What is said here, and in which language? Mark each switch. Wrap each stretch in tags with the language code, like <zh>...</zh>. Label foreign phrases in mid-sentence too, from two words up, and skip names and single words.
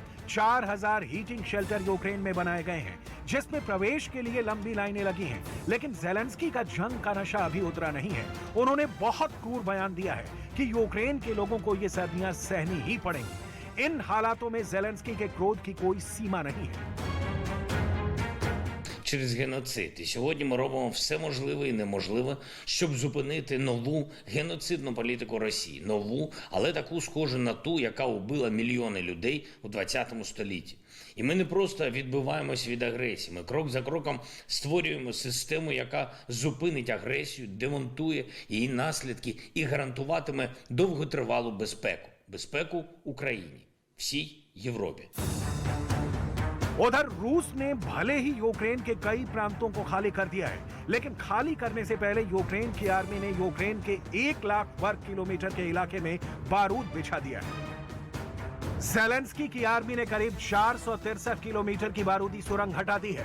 <hi>4000</hi> <en>heating shelter</en> <hi>यूक्रेन में बनाए गए हैं, जिसमें प्रवेश के लिए लंबी लाइनें लगी हैं। लेकिन ज़ेलेंस्की का जंग का नशा अभी उतरा नहीं है। उन्होंने बहुत क्रूर बयान दिया है कि यूक्रेन के लोगों को ये सर्दियां सहनी ही पड़ेंगी। इन हालातों में ज़ेलेंस्की के क्रोध की कोई सीमा नहीं है।</hi> <uk>Через геноцид. І сьогодні ми робимо все можливе і неможливе, щоб зупинити нову геноцидну політику Росії. Нову, але таку схожу на ту, яка убила мільйони людей у 20 столітті. І ми не просто відбиваємось від агресії. Ми крок за кроком створюємо систему, яка зупинить агресію, демонтує її наслідки і гарантуватиме довготривалу безпеку. Безпеку Україні, всій Європі.</uk> <hi>उधर रूस ने भले ही यूक्रेन के कई प्रांतों को खाली कर दिया है, लेकिन खाली करने से पहले यूक्रेन की आर्मी ने यूक्रेन के 1 लाख वर्ग किलोमीटर के इलाके में बारूद बिछा दिया है। ज़ेलेंस्की की आर्मी ने करीब 463 किलोमीटर की बारूदी सुरंग हटा दी है।</hi>